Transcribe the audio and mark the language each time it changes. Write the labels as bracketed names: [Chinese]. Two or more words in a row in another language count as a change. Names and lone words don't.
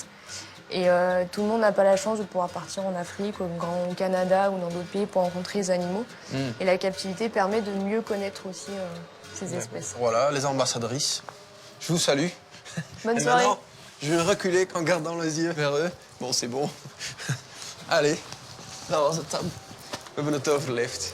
[French] Et tout le monde n'a pas la chance de pouvoir partir en Afrique, au Canada ou dans d'autres pays pour rencontrer les animaux. Et la captivité permet de mieux connaître aussi ces espèces. Voilà, les ambassadrices. Je vous salue. Bonne Et soirée. maintenant, je vais reculer en gardant les yeux vers eux. Bon, c'est bon. Allez, [Dutch] dat was het dan. We hebben het overleefd.